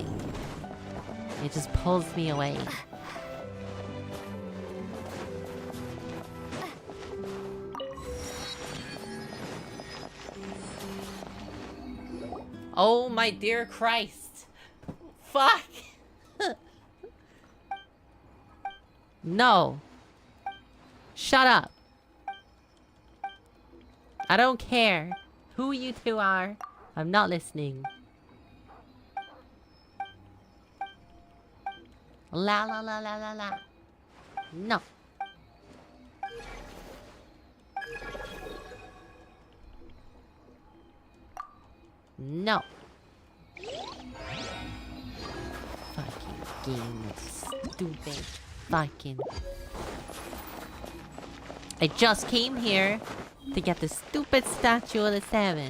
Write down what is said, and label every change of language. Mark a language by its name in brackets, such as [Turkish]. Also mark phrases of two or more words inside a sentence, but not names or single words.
[English] It just pulls me away. Oh my dear Christ. Fuck. No. Shut up. I don't care who you two are. I'm not listening. La la la la la la. No. No. Fucking game, stupid. Fucking. I just came here to get the stupid statue of the 7.